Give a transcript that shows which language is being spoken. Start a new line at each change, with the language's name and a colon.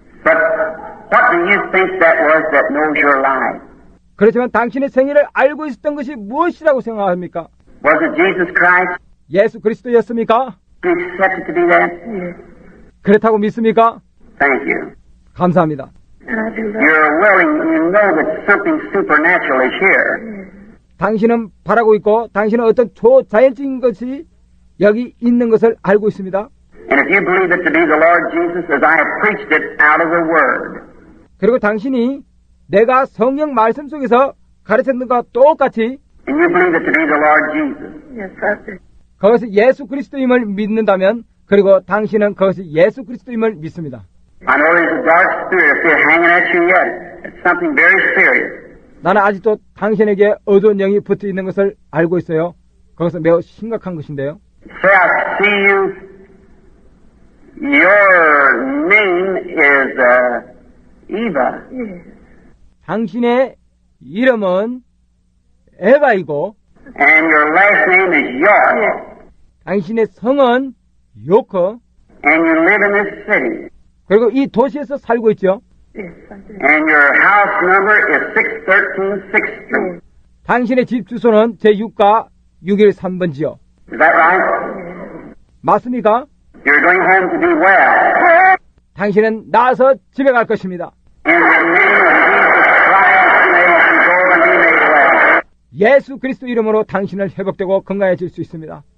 English: But what do you think that was that knows your life?
Korean: 그렇지만 당신의 생일을 알고 있었던 것이 무엇이라고 생각합니까?
English: Was it Jesus Christ?
Korean: 예수 그리스도였습니까?
English: You accepted to be that?
Korean: 그렇다고 믿습니까?
English: Thank you.
Korean: 감사합니다.
English: You're willing, you know that something supernatural is here.
Korean: 당신은 바라고 있고 당신은 어떤 초자연적인 것이 여기 있는 것을 알고 있습니다.
English: And if you believe it to be the Lord Jesus as I have preached it out of the Word,
Korean: 그리고 당신이 내가 성경 말씀 속에서 가르쳤는 것과 똑같이
English: and you believe it to be the Lord Jesus,
Korean: 그것이 예수 그리스도임을 믿는다면 그리고 당신은 그것이 예수 그리스도임을 믿습니다.
English: I know there's a dark spirit up there hanging at you yet. It's something very serious.
Korean: 나는 아직도 당신에게 어두운 영이 붙어 있는 것을 알고 있어요. 그것은 매우 심각한 것인데요.
English: Say, I see you. Your name is Eva.
Korean: 당신의 이름은 에바이고
English: And your last name is York.
Korean: 당신의 성은 요커
English: And you live in this city.
Korean: 그리고 이 도시에서 살고 있죠.
English: And your house number is 613 6th Street.
Korean: 당신의 집 주소는 제6가 613번지요.
English: Is that right?
Korean: 맞습니까?
English: You're going home to be well.
Korean: 당신은 나와서 집에 갈 것입니다.
English: In the name of Jesus Christ, may you go and be made well.
Korean: 예수 그리스도 이름으로 당신을 회복되고 건강해질 수 있습니다.